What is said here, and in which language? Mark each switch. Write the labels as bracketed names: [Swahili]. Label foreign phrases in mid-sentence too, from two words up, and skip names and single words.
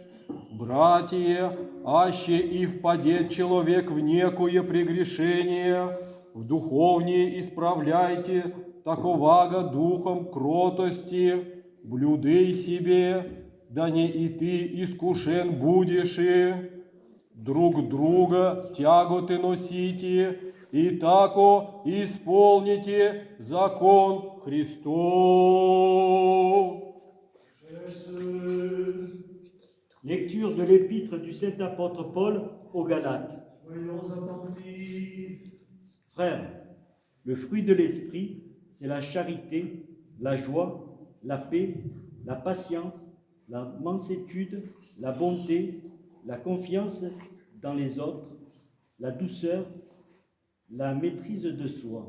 [Church Slavic] Братья, аще и впадет человек в некое прегрешение, в духовнее исправляйте таковаго духом кротости, блюдай себе, да не и ты искушен будешь, и друг друга тяготы носите, и тако исполните закон Христов. [French] Lecture de l'épître du Saint apôtre Paul aux Galates. Frères, le fruit de l'esprit, c'est la charité, la joie, la paix, la patience, la mansuétude, la bonté, la confiance dans les autres, la douceur, la maîtrise de soi.